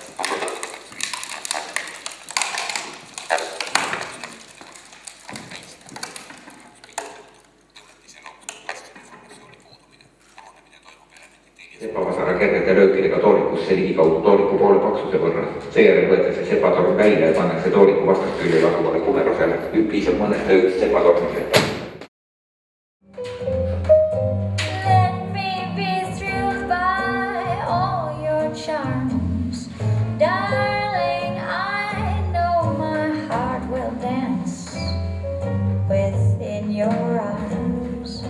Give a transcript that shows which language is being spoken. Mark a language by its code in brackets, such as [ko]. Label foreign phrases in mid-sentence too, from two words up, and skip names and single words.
[et] Sepavasara kergete löökidega toolikusse ligikaudu tooliku poole paksuse võrra. Seejärel võetakse sepatorn välja ja pannakse tooliku vastasküljel asuvale kumerusele. Piisab mõnest löögist sepatorniseta. [en] Let me be thrilled by all your charms. Darling, I know my heart will dance within your arms.